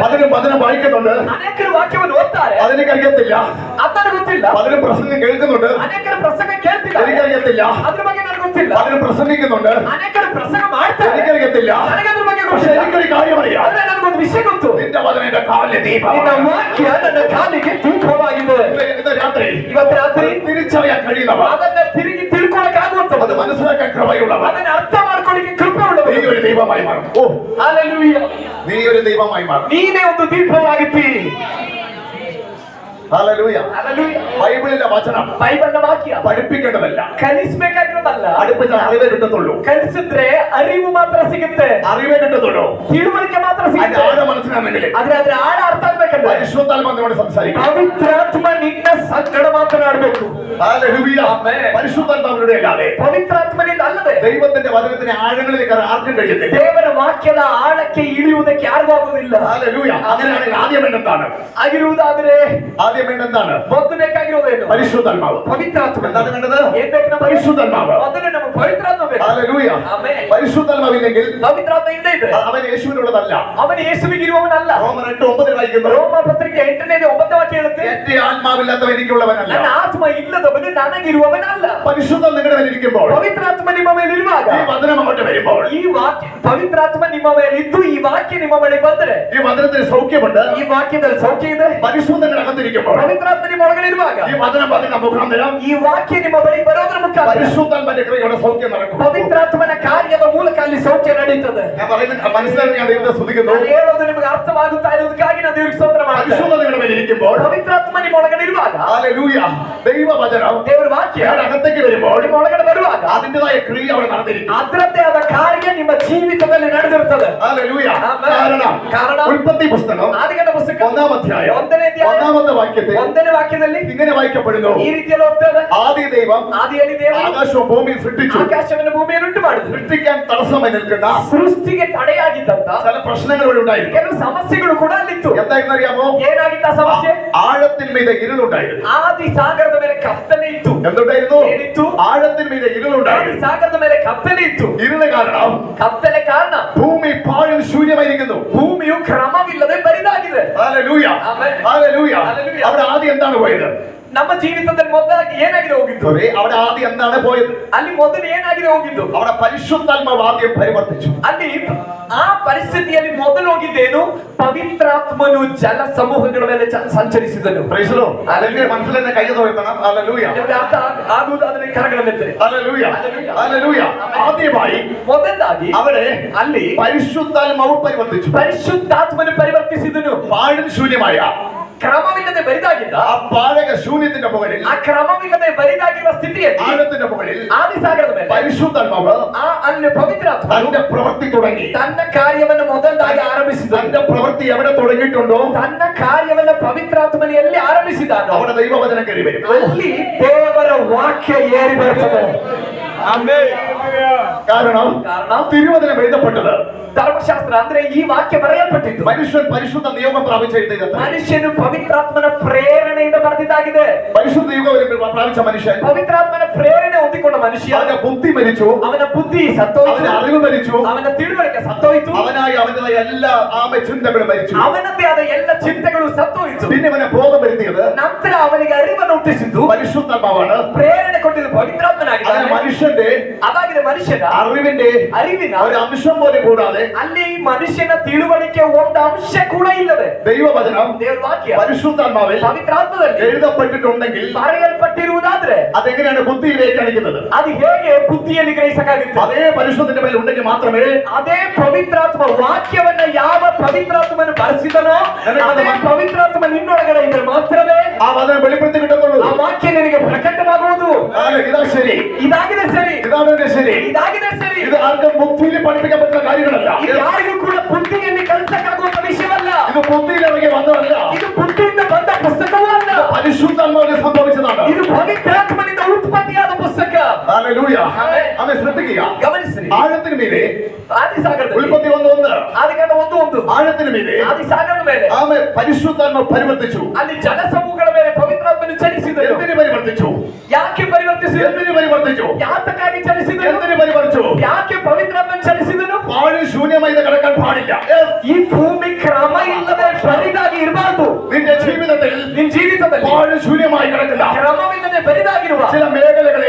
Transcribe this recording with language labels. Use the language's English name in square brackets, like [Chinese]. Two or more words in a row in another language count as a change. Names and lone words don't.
[Malayalam] പലരും വായിക്കുന്നുണ്ട്, [Kannada] ಅನೇಕರು ವಾಕ್ಯವನ್ನು ಓದ್ತಾರೆ. [Malayalam] അതെനിക്കറിയത്തില്ല. [Kannada] ಅದನ್ನು ಗೊತ್ತಿಲ್ಲ. [Malayalam] പലരും പ്രസംഗം കേൾക്കുന്നുണ്ട്, [Kannada] ಅನೇಕರು ಪ್ರಸಂಗ ಕೇಳ್ತಿದ್ದಾರೆ. [Malayalam] എനിക്കറിയത്തില്ല. [Kannada] ಅದ್ರ ಬಗ್ಗೆ ನನಗೆ ಗೊತ್ತಿಲ್ಲ. [Malayalam] പലരും പ്രസംഗിക്കുന്നുണ്ട്, [Kannada] ಅನೇಕರು ಪ್ರಸಂಗ ಮಾಡ್ತಾರೆ. [Malayalam] എനിക്കറിയത്തില്ല. [Kannada] ನನಗೆ ಅದ್ರ ಬಗ್ಗೆ [Malayalam] പക്ഷെ [Kannada] ಗೊತ್ತಿಲ್ಲ. [Malayalam] എനിക്കൊരു കാര്യം അറിയാം, [Kannada] ಆದ್ರೆ ನನಗೊಂದು ವಿಷಯ ಗೊತ್ತು. [Malayalam] നിന്റെ വചനം എന്റെ കാലിലെ ദീപം. [Kannada] ನಿನ್ನ ವಾಕ್ಯ ನನ್ನ ಕಾಲಿಗೆ ದೀಪವಾಗಿದೆ. [Malayalam] ഇന്ന് രാത്രി [Kannada] ಇವತ್ತು ರಾತ್ರಿ [Malayalam] തിരിച്ചറിയാൻ കഴിയുന്നവ, [Kannada] ಅದನ್ನ ತಿರುಗಿ ತಿಳ್ಕೊಳಕ್ಕಾಗುವಂತ [Malayalam] അത് മനസ്സിലാക്കാൻ കൃപയുള്ളവ, [Kannada] ಅದನ್ನ ಅರ್ಥ ಮಾಡ್ಕೊಳ್ಳಿಕ್ಕೆ ಕೃಪೆ [Malayalam] നീ [Kannada] ಉಳ್ಳವರು. [Malayalam] ഒരു ദൈവമായി മാറും. ഓ, [Kannada] ಹಲ್ಲೆಲೂಯ. [Malayalam] നീ ഒരു ദൈവമായി മാറും. [Kannada] ನೀನೇ ಒಂದು ದೀಪವಾಗುತ್ತಿ. [Malayalam] ഹല്ലേലൂയ. [Kannada] ಹಲ್ಲೆಲೂಯ. [Malayalam] ബൈബിളിലെ വചനം [Kannada] ಬೈಬಲ್ನ ವಾಕ್ಯ [Malayalam] പഠിപ്പിക്കേണ്ടതല്ല, [Kannada] ಕಲಿಸಬೇಕಾಗಿರೋದಲ್ಲ. [Malayalam] പഠിപ്പിച്ച അറിവേ കിട്ടത്തുള്ളൂ. [Kannada] ಕಲಿಸಿದ್ರೆ ಅರಿವು ಮಾತ್ರ ಸಿಗುತ್ತೆ. [Malayalam] അറിവേ കിട്ടത്തുള്ളൂ. [Kannada] ತಿಳುವಳಿಕೆ ಮಾತ್ರ [Malayalam] അതിന്റെ [Kannada] ಸಿಗುತ್ತೆ. [Malayalam] ആഴം മനസ്സിലാണെങ്കിൽ [Kannada] ಆದ್ರೆ ಅದ್ರ ಆಳ ಅರ್ಥ ಆಗ್ಬೇಕಂದ್ರೆ [Malayalam] പരിശുദ്ധാത്മാ നമ്മോട് സംസാരിക്കും. [Kannada] ಪವಿತ್ರಾತ್ಮ ನಿನ್ನ ಸಂಗಡ ಮಾತನಾಡಬೇಕು. [Malayalam] ഹല്ലേലൂയ. ആമേൻ. പരിശുദ്ധാത്മാവിലൂടെ അല്ലാതെ [Kannada] ಪವಿತ್ರಾತ್ಮನಿಂದ ಅಲ್ಲದೆ [Malayalam] ദൈവത്തിന്റെ വചനത്തിന്റെ ആഴങ്ങളിലേക്ക് ആർക്കും കഴിയത്തില്ല. [Kannada] ದೇವರ ವಾಕ್ಯದ ಆಳಕ್ಕೆ ಇಳಿಯುವುದಕ್ಕೆ ಯಾರಿಗೂ ಆಗುವುದಿಲ್ಲ. [Malayalam] ഹല്ലേലൂയ. അങ്ങനെയാണെങ്കിൽ ആദ്യം വേണ്ടെന്താണ്? [Kannada] ಆಗಿರುವುದಾದ್ರೆ [Malayalam] ആദ്യം വേണ്ടെന്താണ്? [Kannada] ಮೊದಲು ಬೇಕಾಗಿರೋದೇನು? [Malayalam] പരിശുദ്ധാത്മാവ്. [Kannada] ಪವಿತ್ರಾತ್ಮ. [Malayalam] എന്താണ് വേണ്ടത്? [Kannada] ಏನ್ ಬೇಕು ನಮಗೆ? [Malayalam] പരിശുദ്ധാത്മാവ്. [Kannada] ಮೊದಲು ನಮಗೆ ಪವಿತ್ರಾತ್ಮ ಬೇಕು. [Malayalam] ഹല്ലേലൂയ. [Kannada] ಆಮೆನ್. [Malayalam] പരിശുദ്ധാത്മാവില്ലെങ്കിൽ [Kannada] ಪವಿತ್ರಾತ್ಮ ಇಲ್ಲದೆ ಇದ್ರೆ [Malayalam] അവൻ യേശുവിനുള്ളതല്ല. [Kannada] ಅವನು ಯೇಸುವಿಗಿರುವವನಲ್ಲ. [Malayalam] റോമർ 8:9 വായിക്കുന്നു, [Kannada] ರೋಮ ಪತ್ರಿಕೆ 8ನೇ ವಾಕ್ಯ ಹೇಳುತ್ತೆ, [Malayalam] എന്റെ ആത്മാവില്ലാത്തവൻ എനിക്കുള്ളവനല്ല. [Kannada] ನನ್ನ ಆತ್ಮ ಇಲ್ಲದವನು ನನಗಿರುವವನಲ್ಲ. [Malayalam] പരിശുദ്ധം നിങ്ങളുടെ മേലിരിക്കുമ്പോൾ, [Kannada] ಪವಿತ್ರಾತ್ಮ ನಿಮ್ಮ ಮೇಲೆ ಇರುವಾಗ, [Malayalam] ഈ വചനം അങ്ങോട്ട് വരുമ്പോൾ, [Kannada] ಈ ವಾಕ್ಯ ಪವಿತ್ರಾತ್ಮ ನಿಮ್ಮ ಮೇಲೆ ಇದ್ದು ಈ ವಾಕ್ಯ ನಿಮ್ಮ ಬಳಿ ಬಂದ್ರೆ [Malayalam] ഈ വചനത്തിന് സൗഖ്യമുണ്ട്. [Kannada] ಈ ವಾಕ್ಯದಲ್ಲಿ ಸೌಖ್ಯ ಇದೆ. [Malayalam] പരിശുദ്ധം നിങ്ങളുടെ അകത്തിരിക്കുമ്പോൾ, [Kannada] ಪವಿತ್ರಾತ್ಮ ನಿಮ್ಮ ಒಳಗಡೆ ಇರುವಾಗ [Malayalam] ഈ വചനം പറഞ്ഞ മുഖാന്തരം [Kannada] ಈ ವಾಕ್ಯ ನಿಮ್ಮ ಬಳಿ ಬರೋದ್ರ ಮುಖಾಂತರ [Malayalam] പരിശുദ്ധാത്മാവിന്റെ കൃപയുടെ സൗഖ്യം നടക്കും. [Kannada] ಪವಿತ್ರಾತ್ಮನ ಕಾರ್ಯದ ಮೂಲಕ ಅಲ್ಲಿ ಸೌಖ್ಯ ನಡೀತದೆ. [Malayalam] ഞാൻ പറയുന്നത് മനസ്സിലാക്കി ഞാൻ ദൈവത്തെ സ്തുതിക്കുന്നു. [Kannada] ನಾನು ಹೇಳೋದು ನಿಮಗೆ ಅರ್ಥವಾಗುತ್ತಾ ಇರುವುದಕ್ಕಾಗಿ ನಾನು ದೇವರಿಗೆ ಸ್ತೋತ್ರ ಮಾಡ್ತೇನೆ. [Malayalam] പരിശുദ്ധം നിങ്ങളുടെ മേലിരിക്കുമ്പോൾ, [Kannada] ಪವಿತ್ರಾತ್ಮ ನಿಮ್ಮ ಒಳಗಡೆ ಇರುವಾಗ, [Malayalam] ഹല്ലേലൂയ, ദൈവവചനം [Kannada] ದೇವರ ವಾಕ್ಯ [Malayalam] നിങ്ങളുടെ അകത്തേക്ക് വരുമ്പോൾ [Kannada] ನಿಮ್ಮ ಒಳಗಡೆ ಬರುವಾಗ [Malayalam] അതിന്റേതായ ക്രിയ അവിടെ നടന്നിരിക്കും. [Kannada] ಅದರದ್ದೇ ಆದ ಕಾರ್ಯ ನಿಮ್ಮ ಜೀವಿತದಲ್ಲಿ ನಡೆದಿರುತ್ತದೆ. [Malayalam] ഹല്ലേലൂയ. ആമേൻ. കാരണം ഉൽപ്പത്തി പുസ്തകം [Kannada] ಆದಿಕಾಂಡ ಪುಸ್ತಕ [Malayalam] 1-ാം അധ്യായം [Kannada] 1ನೇ ಅಧ್ಯಾಯ [Malayalam] 1-ാമത്തെ വാക്യത്തിൽ [Kannada] 1ನೇ ವಾಕ್ಯದಲ್ಲಿ [Malayalam] ഇങ്ങനെ വായിക്കപ്പെടുന്നു, [Kannada] ಈ ರೀತಿಯಲ್ಲಿ ಓದ್ತೇವೆ. [Malayalam] ആദി ദൈവം [Kannada] ಆದಿಯಲ್ಲಿ ದೇವರು [Malayalam] ആകാശവും ഭൂമിയും സൃഷ്ടിച്ചു. [Kannada] ಆಕಾಶವನ್ನು ಭೂಮಿಯನ್ನು ಉಂಟು ಮಾಡಿದ್ರು. [Malayalam] സൃഷ്ടിക്കാൻ തടസ്സമായി നിൽക്കുന്ന [Kannada] ಸೃಷ್ಟಿಗೆ ತಡೆಯಾಗಿದ್ದಂತ [Malayalam] ചില പ്രശ്നങ്ങൾ ഇവിടെ ഉണ്ടായിരുന്നു. [Kannada] ಕೆಲವು ಸಮಸ್ಯೆಗಳು ಕೂಡ ಅಲ್ಲಿತ್ತು. [Malayalam] എന്തായിരുന്നു അറിയാമോ? [Kannada] ಏನಾಗಿತ್ತ ಸಮಸ್ಯೆ? [Malayalam] ആഴത്തിൽ മീതെ ഇരുളുണ്ടായിരുന്നു. [Kannada] ಆದಿ ಸಾಗರದ ಮೇಲೆ ಕತ್ತಲೆ ಇತ್ತು. [Malayalam] എന്തുണ്ടായിരുന്നു? [Kannada] ಏನಿತ್ತು? [Malayalam] ആഴത്തിൽ മീതെ [Kannada] ಆದಿ [Malayalam] ഇരുളുണ്ടായിരുന്നു. [Kannada] ಸಾಗರದ ಮೇಲೆ ಕತ್ತಲೆ ಇತ್ತು. [Malayalam] ഇരുള് കാരണം [Kannada] ಕತ್ತಲೆ ಕಾರಣ [Malayalam] ഭൂമി പാഴും ശൂന്യമായിരിക്കുന്നു. [Kannada] ಭೂಮಿಯು ಕ್ರಮವಿಲ್ಲದೆ ಬರಿದಾಗಿದೆ. [Malayalam] ഹല്ലേലൂയ. ആമേൻ. ഹല്ലേലൂയ. ഹല്ലേലൂയ. അവിടെ ആദ്യം എന്താണ് പോയത്? [Kannada] ನಮ್ಮ ಜೀವಿತದಲ್ಲಿ ಮೊದಲಾಗಿ ಏನಾಗಿದೆ ಹೋಗಿದ್ದು? [Malayalam] സോറി, അവിടെ ആദ്യം എന്താണ് പോയത്? [Kannada] ಅಲ್ಲಿ ಮೊದಲು ಏನಾಗಿದೆ ಹೋಗಿದ್ದು? [Malayalam] അവിടെ പരിശുദ്ധാത്മാവ് ആദ്യം പരിവർത്തിച്ചു. [Kannada] ಅಲ್ಲಿ ಆ ಪರಿಸ್ಥಿತಿಯಲ್ಲಿ ಮೊದಲು ಹೋಗಿದ್ದೇನು? ಪವಿತ್ರಾತ್ಮನು ಜಲ ಸಮೂಹಗಳ ಮೇಲೆ ಸಂಚರಿಸಿದನು. [English] Praise the Lord. [Malayalam] ഹല്ലേലൂയ. മനസ്സിൽ തന്നെ കൈ ഉയർത്തണം. ഹല്ലേലൂയ. [Kannada] ನಿಮಗೆ ಅರ್ಥ ಆಗುವುದಾದ್ರೆ ಕರಗಳನ್ನೆತ್ತರೆ. [Malayalam] ഹല്ലേലൂയ. ഹല്ലേലൂയ. ആദ്യമായി [Kannada] ಮೊದಲಾಗಿ [Malayalam] അവിടെ [Kannada] ಅಲ್ಲಿ [Malayalam] പരിശുദ്ധാത്മാവ് പരിവർത്തിച്ചു. [Kannada] ಪರಿಶುದ್ಧಾತ್ಮನು ಪರಿವರ್ತಿಸಿದನು. [Malayalam] പാഴും ശൂന്യമായ [Kannada] ಕ್ರಮವಿಲ್ಲದೆ ಬರಿದಾಗಿದ್ದ [Malayalam] ആ പാഴക ശൂന്യത്തിന്റെ മുകളിൽ, [Kannada] ಆ ಕ್ರಮವಿಲ್ಲದೆ ಬರಿದಾಗಿರುವ ಸ್ಥಿತಿಯಲ್ಲಿ [Malayalam] ആഴത്തിന്റെ മുകളിൽ [Kannada] ಆದಿಸಾಗರದ ಮೇಲೆ [Malayalam] പരിശുദ്ധാത്മാവ് [Kannada] ಅಲ್ಲಿ ಪವಿತ್ರಾತ್ಮ [Malayalam] തന്റെ പ്രവൃത്തി തുടങ്ങി. [Kannada] ತನ್ನ ಕಾರ್ಯವನ್ನು ಮೊದಲಾಗಿ ಆರಂಭಿಸಿದ. [Malayalam] തന്റെ പ്രവൃത്തി എവിടെ തുടങ്ങിയിട്ടുണ്ടോ [Kannada] ತನ್ನ ಕಾರ್ಯವನ್ನು ಪವಿತ್ರಾತ್ಮನ ಎಲ್ಲಿ ಆರಂಭಿಸಿದಾನೋ [Malayalam] അവിടെ ദൈവവചനം കയറി വരും. [Kannada] ಅಲ್ಲಿ ದೇವರ ವಾಕ್ಯ ಏರಿ ಬರ್ತದೆ. [Malayalam] കാരണം കാരണം തിരുവചനം എഴുതപ്പെട്ടത് [Kannada] ಧರ್ಮಶಾಸ್ತ್ರ ಅಂದ್ರೆ ಈ ವಾಕ್ಯ ಬರೆಯಲ್ಪಟ್ಟಿದ್ದು [Malayalam] മനുഷ്യൻ പരിശുദ്ധ നിയമം പ്രാപിച്ച എഴുതിയത് [Kannada] ಮನುಷ್ಯನು ಪವಿತ್ರಾತ್ಮನ ಪ್ರೇರಣೆಯಿಂದ ಬರೆದಿದ್ದಾಗಿದೆ. [Malayalam] പരിശുദ്ധ യുഗം പ്രാപിച്ച മനുഷ്യൻ [Kannada] ಪವಿತ್ರಾತ್ಮನ ಪ್ರೇರಣೆ ಹೊಂದಿಕೊಂಡ ಮನುಷ್ಯ [Malayalam] അവന്റെ ബുദ്ധി മരിച്ചു, [Kannada] ಅವನ ಬುದ್ಧಿ [Malayalam] അവന്റെ [Kannada] ಸತ್ತೋಯ್ತು, [Malayalam] അറിവ് മരിച്ചു, [Kannada] ಅವನ ತಿಳುವಳಿಕೆ ಸತ್ತೋಯ್ತು, [Malayalam] അവനായി അവന്റേതായ എല്ലാ ചിന്തകളും മരിച്ചു. [Kannada] ಅವನದ್ದೇ ಆದ ಎಲ್ಲ ಚಿಂತೆಗಳು ಸತ್ತೋಯ್ತು. [Malayalam] പിന്നെ അവനെ ബോധം വരുത്തിയത് [Kannada] ನಂತರ ಅವನಿಗೆ ಅರಿವನ್ನು ಹುಟ್ಟಿಸಿದ್ದು [Malayalam] പരിശുദ്ധാത്മാവാണ്. [Kannada] ಪ್ರೇರಣೆ ಕೊಟ್ಟಿದ್ದು [Malayalam] അങ്ങനെ [Kannada] ಪವಿತ್ರಾತ್ಮನಾಗಿದ್ದಾನೆ. [Malayalam] മനുഷ്യന്റെ [Kannada] ಅದಾಗಿದೆ ಮನುಷ್ಯನ [Malayalam] അറിവിന്റെ [Kannada] ಅರಿವಿನ [Malayalam] ഒരു അംശം പോലെ കൂടാതെ [Kannada] ಅಲ್ಲಿ ಮನುಷ್ಯನ ತಿಳುವಳಿಕೆ ಒಂದು ಅಂಶ ಕೂಡ ಇಲ್ಲದೆ [Malayalam] ദൈവവചനം [Kannada] ದೇವರ ವಾಕ್ಯ [Malayalam] പരിശുദ്ധാത്മാവിൽ [Kannada] ಪವಿತ್ರಾತ್ಮದಲ್ಲಿ [Malayalam] എഴുതപ്പെട്ടിട്ടുണ്ടെങ്കിൽ [Kannada] ಬರೆಯಲ್ಪಟ್ಟಿರುವುದಾದ್ರೆ [Malayalam] അതെങ്ങനെയാണ് ബുദ്ധിയിലേക്ക് അണിക്കുന്നത്? [Kannada] ಅದು ಹೇಗೆ ಬುದ್ಧಿಯಲ್ಲಿ ಗ್ರಹಿಸಕ್ಕಾಗುತ್ತೆ? [Malayalam] അതേ പരിശുദ്ധത്തിന്റെ മേൽ ഉണ്ടെങ്കിൽ മാത്രമേ [Kannada] ಅದೇ ಪವಿತ್ರಾತ್ಮ ವಾಕ್ಯವನ್ನ ಯಾವ ಪವಿತ್ರಾತ್ಮನ ಬರೆಸಿದನೋ ಅದೇ ಪವಿತ್ರಾತ್ಮ ನಿನ್ನೊಳಗಡೆ ಇದ್ರೆ ಮಾತ್ರವೇ [Malayalam] ആ വചനം വെളിപ്പെടുത്തി കിട്ടുന്നുള്ളൂ. [Kannada] ಆ ವಾಕ್ಯ ನಿನಗೆ ಪ್ರಕಟವಾಗುವುದು. [Malayalam] ഇതാ ശരി, [Kannada] ಇದಾಗಿದೆ ಸರಿ, [Malayalam] ഇതാണ് എന്റെ ശരി. [Kannada] ಇದಾಗಿದೆ ಸರಿ. [Malayalam] ഇത് ആർക്കും ബുദ്ധിയിൽ പഠിപ്പിക്കാൻ പറ്റുന്ന കാര്യങ്ങളല്ല. [Kannada] ಇದು ಯಾರಿಗೂ ಕೂಡ ಬುದ್ಧಿಯಲ್ಲಿ ಕಲಿಸಕ್ಕಾಗುವಂತ ವಿಷಯವಲ್ಲ. [Malayalam] ഇത് ബുദ്ധിയിൽ ഇറങ്ങി വന്നതല്ല. [Kannada] ಇದು ಬುದ್ಧಿಯಿಂದ ಬಂದ ಪುಸ್ತಕವೂ ಅಲ್ಲ. [Malayalam] പരിശുദ്ധാത്മാവിനെ സംഭവിച്ചതാണ്. [Kannada] ಇದು ಪವಿತ್ರಾತ್ಮನಿಂದ ಉತ್ಪತ್ತಿಯಾದ ಪುಸ್ತಕ. [Malayalam] ഹല്ലേലൂയ. അവനെ ശ്രദ്ധിക്കുക. [Kannada] ಗಮನಿಸ್ರಿ, [Malayalam] ആഴത്തിന് മീതെ [Kannada] ಆದಿಸಾಗರದಲ್ಲಿ [Malayalam] ഉൽപ്പത്തി 1:1 [Kannada] ಆದಿಕಾಂಡ 1:1 [Malayalam] ആഴത്തിന് മീതെ [Kannada] ಆದಿಸಾಗರದ ಮೇಲೆ [Malayalam] ആമെ പരിശുദ്ധാത്മ പരിവർത്തിച്ചു. [Kannada] ಅಲ್ಲಿ ಜಲಸಮೂಹಗಳ ಮೇಲೆ ಪವಿತ್ರಾತ್ಮನು ಚಲಿಸಿದರು. [Malayalam] എന്തിനു പരിവർത്തിച്ചു? [Kannada] ಯಾಕೆ ಪರಿವರ್ತಿಸಿದರು? [Malayalam] എന്തിനു പരിവർത്തിച്ചു? [Kannada] ಯಾತಕ್ಕಾಗಿ ಚಲಿಸಿದರು? [Malayalam] എന്തിനു പരിവർത്തിച്ചു? [Kannada] ಯಾಕೆ ಪವಿತ್ರಾತ್ಮನು ಚಲಿಸಿದನು? [Malayalam] പാഴ് ശൂന്യമായി ഇത് കിടക്കാൻ പാടില്ല. [Kannada] ಈ ಭೂಮಿ ಕ್ರಮ ಇಲ್ಲದೆ ಬರಿದಾಗಿ ಇರಬಾರದು. [Malayalam] നിന്റെ ജീവിതത്തിൽ [Kannada] ನಿನ್ ಜೀವಿತದಲ್ಲಿ [Malayalam] പാഴ് ശൂന്യമായി കിടക്കുന്ന [Kannada] ಕ್ರಮವಿಲ್ಲದೆ ಬರಿದಾಗಿರುವ [Malayalam] ചില മേഖലകളെ